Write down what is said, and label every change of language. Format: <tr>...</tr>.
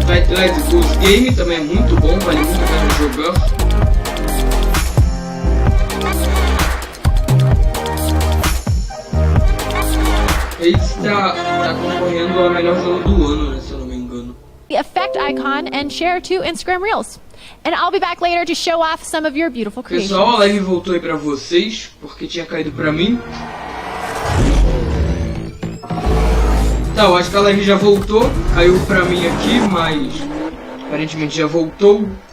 <pt>Let's Go's Game também é muito bom, vale muito a pena jogar. Ele está concorrendo ao melhor jogo do ano, né, se eu não me engano.</pt> <en>The effect icon and share to Instagram Reels. And I'll be back later to show off some of your beautiful creations.</en> <pt>Pessoal, a live voltou aí pra vocês, porque tinha caído pra mim. Tá, eu acho que a live já voltou, caiu pra mim aqui, mas aparentemente já voltou.</pt>